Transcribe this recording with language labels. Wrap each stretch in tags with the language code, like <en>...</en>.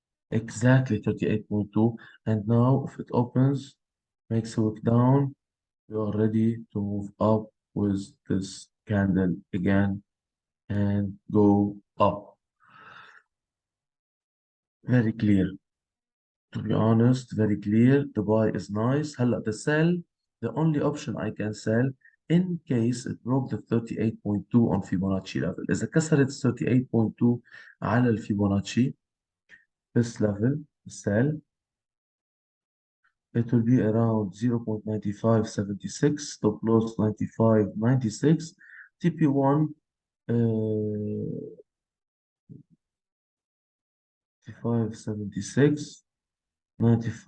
<en>Exactly 38.2. And now if it opens, makes a wick down, you are ready to move up with this candle again and go up. Very clear. To be honest, very clear. The buy is nice.</en> <ar>هلا</ar> <en>the sell, the only option I can sell in case it broke the 38.2 on Fibonacci level.</en> <ar>إذا كسرت 38.2 على الفيبوناتشي</ar> <en>this level, sell. It will be around 0.9576, stop loss 95.96, TP1 95.76, 95.66</en>